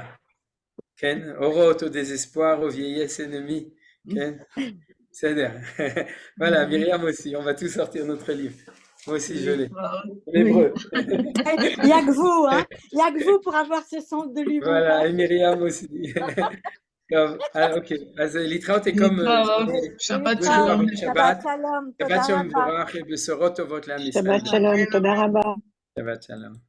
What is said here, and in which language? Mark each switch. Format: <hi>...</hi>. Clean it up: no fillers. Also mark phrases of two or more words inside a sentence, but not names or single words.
<fr>Ken, Oroth au désespoir, aux vieillesses ennemies. Ken, c'est-à-dire. Voilà, Myriam aussi, on va tous sortir notre livre. Moi aussi, je l'ai. Oui. L'hébreu. Il n'y a que vous, hein. Il n'y a que vous pour avoir ce sens de l'humour. Voilà, et Myriam aussi.</fr> <he>Ok, אז להתראות comme Shabbat Shabbat, שבת שלום, Shabbat toda Shalom rabba. מבורך ובשורות טובות לעם ישראל. שבת שלום, תודה רבה. שבת שלום.</he>